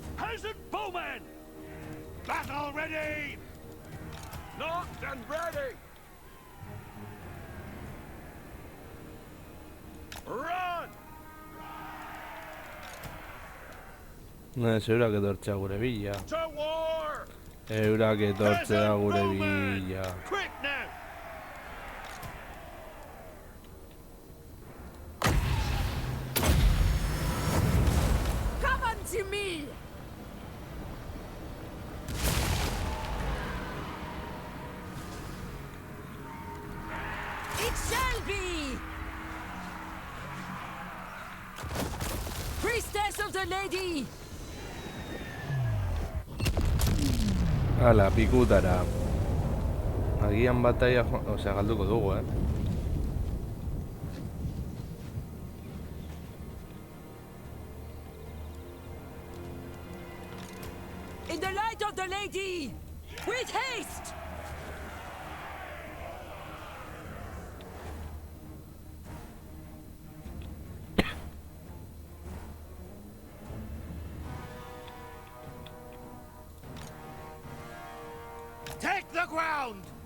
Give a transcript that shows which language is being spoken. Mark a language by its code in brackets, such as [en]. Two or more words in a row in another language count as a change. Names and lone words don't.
[en] Peasant bowmen! Battle ready! Knocked and ready! Run! [eu] Eurak etortzea gure bila. [en] To war! [eu] Eurak etortzea gure bila. [en] Quick now! Come unto me! It shall be! Priestess of the Lady! [eu] Hala, pikutara. Agian bataia, osea, galduko dugu, [en] In the light of the Lady! With haste! Take the ground!